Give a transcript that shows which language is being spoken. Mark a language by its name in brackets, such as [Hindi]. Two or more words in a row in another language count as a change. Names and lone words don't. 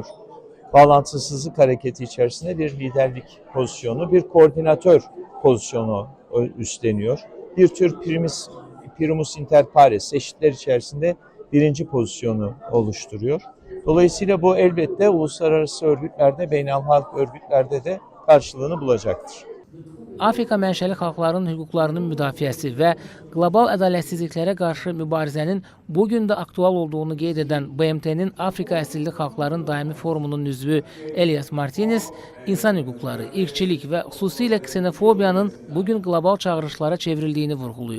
[Turkish] Bağlantısızlık hareketi içerisinde bir liderlik pozisyonu, bir koordinatör pozisyonu üstleniyor. Bir tür [Latin] primus inter pares, [Turkish] eşitler içerisinde birinci pozisyonu oluşturuyor. Dolayısıyla bu elbette uluslararası örgütlerde, beynəlxalq örgütlerde de karşılığını bulacaktır. [Azerbaijani] Afrika mənşəli xalqların hüquqlarının müdafiəsi və qlobal ədalətsizliklərə qarşı mübarizənin bugün də aktual olduğunu qeyd edən BMT-nin Afrika əsilli xalqların daimi forumunun üzvü Elias Martinez, insan hüquqları, irqçilik və xüsusilə ksenofobiyanın bugün qlobal çağırışlara çevrildiyini vurğulayıb.